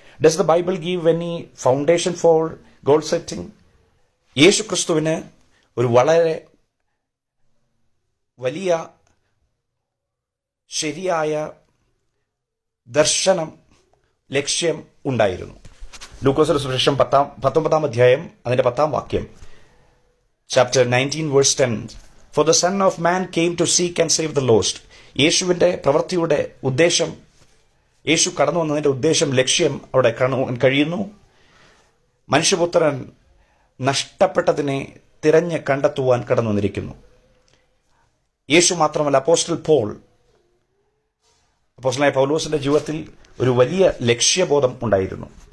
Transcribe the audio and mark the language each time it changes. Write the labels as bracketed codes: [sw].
[en] Does the Bible give any foundation for goal setting? [ml] യേശു ക്രിസ്തുവിന് ഒരു വളരെ വലിയ ശരിയായ ദർശനം, ലക്ഷ്യം ഉണ്ടായിരുന്നു. ലൂക്കോസിന്റെ സുവിശേഷം 19 അധ്യായം അതിന്റെ 10 വാക്യം, [en] Chapter 19 verse 10, For the Son of Man came to seek and save the lost. [ml] യേശുവിന്റെ പ്രവൃത്തിയുടെ ഉദ്ദേശം, യേശു കടന്നു വന്നതിന്റെ ഉദ്ദേശം, ലക്ഷ്യം അവിടെ കഴിയുന്നു. മനുഷ്യപുത്രൻ നഷ്ടപ്പെട്ടതിനെ തിരഞ്ഞ് കണ്ടെത്തുവാൻ കടന്നു വന്നിരിക്കുന്നു. യേശു മാത്രമല്ല, അപ്പോസ്തലനായ പൗലോസിന്റെ ജീവിതത്തിൽ ഒരു വലിയ ലക്ഷ്യബോധം ഉണ്ടായിരുന്നു.